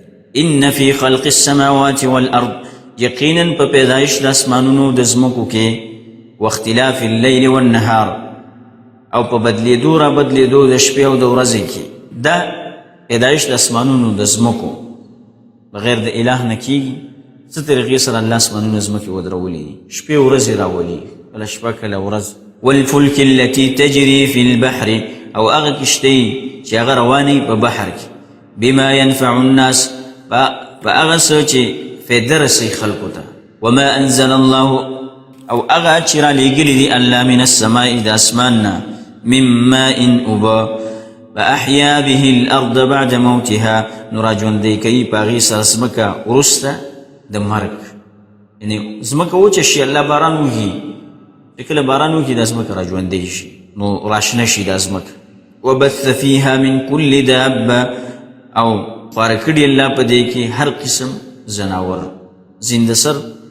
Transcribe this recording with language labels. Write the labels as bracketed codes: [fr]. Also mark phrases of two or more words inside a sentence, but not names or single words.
[ar] ان فی خلق السماوات والارض، [ps] یقینا په پیدایش د اسمانونو د ځمکو کې، [ar] واختلاف اللیل والنهار، [ps] او په بدلیدو را بدلیدو د شپې او د ورځې کې. دا پیدایش د اسمانونو د ځمکو بغیر د اله نه کېږي. څه طریقې سره الله اسمانونه ځمکې ودرولي دي، شپې ورځې راولي، کله شپه کله ورځ. [ar] والفلک التي تجري في البحر، [ps] او هغه کشتۍ چې هغه روانې په بحر کې. [ar] بما ينفع الناس، [ps] په هغه څه چې فایده رسوي خلکو ته. [ar] وما انزل الله، [ps] او هغه چې را لېږلي دي الله [ar] من السماء، [ps] د اسمان نه، [ar] من ماء اوبه، فاحیا به الارض بعد موتها، [ps] نو را ژوندی کوي په هغې سره ځمکه وروسته د مرګ. یعنې ځمکه وچه شي، الله باران وکړي، چې کله باران وکړي دا ځمکه را ژوندی شي، نو راشنه شي دا ځمکه. [ar] وبث فیها من کل دابه، [ps] او خواره کړي الله په دې کې هر قسم زناور، زنده سر.